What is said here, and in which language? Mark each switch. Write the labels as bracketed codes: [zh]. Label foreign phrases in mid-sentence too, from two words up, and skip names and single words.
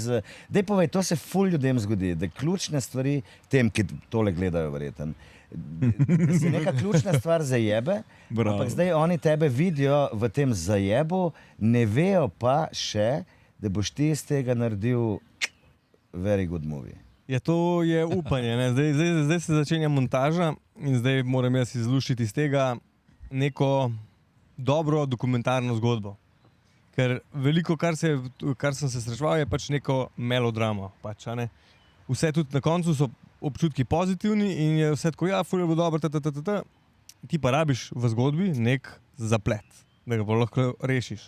[sl] Daj povej, to se ful ljudem zgodi, da ključne stvari, tem, ki tole gledajo verjeten, da si neka ključna stvar zajebe, Bravo. ampak zdaj oni tebe vidijo v tem zajebu, ne vejo pa še, da boš ti iz tega naredil [en] very good movie. [sl] Ja, to je upanje, ne. Zdaj se začenja montaža in zdaj moram jaz izluščiti iz tega neko dobro dokumentarno zgodbo. Ker veliko, kar sem se srečeval, je pač neko melodrama. Pač, a ne. Vse tudi na koncu so občutki pozitivni in je vse tako, ja, ful je bilo dobro, Ti pa rabiš v zgodbi nek zaplet, da ga pa lahko rešiš.